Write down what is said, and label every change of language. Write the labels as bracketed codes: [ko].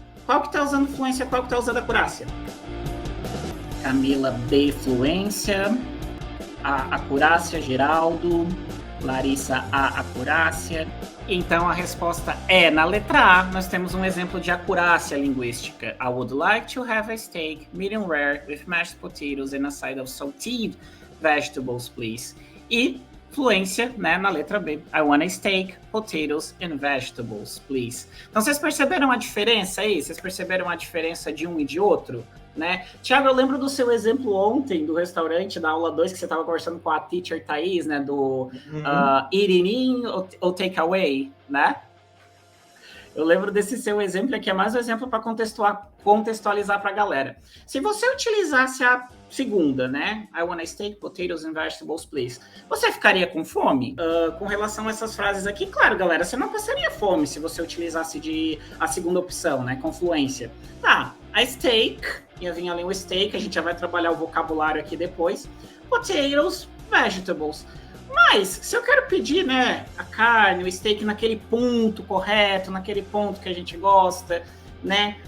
[pt] Qual que tá usando fluência, qual que tá usando acurácia? Camila, B, fluência. A acurácia, Geraldo. Larissa, A, acurácia. Então a resposta é, na letra A, nós temos um exemplo de acurácia linguística. [en] I would like to have a steak, medium rare, with mashed potatoes and a side of salted vegetables, please. [pt] E fluência, né, na letra B. [en] I want a steak, potatoes and vegetables, please. [pt] Então vocês perceberam a diferença aí? Vocês perceberam a diferença de um e de outro? Né? Thiago, eu lembro do seu exemplo ontem do restaurante, da aula 2, que você estava conversando com a teacher Thaís, né? [en] Do eating in ou take away, né? [pt] Eu lembro desse seu exemplo, que é mais um exemplo para contextualizar para a galera. Se você utilizasse a segunda, né? [en] I want a steak, potatoes and vegetables, please. [pt] Você ficaria com fome? Com relação a essas frases aqui, claro, galera, você não passaria fome se você utilizasse a segunda opção, né? Com fluência. Tá, a steak, ia vir ali o steak, a gente já vai trabalhar o vocabulário aqui depois. Potatoes, vegetables. Mas, se eu quero pedir, né, a carne, o steak naquele ponto correto, naquele ponto que a gente gosta, né?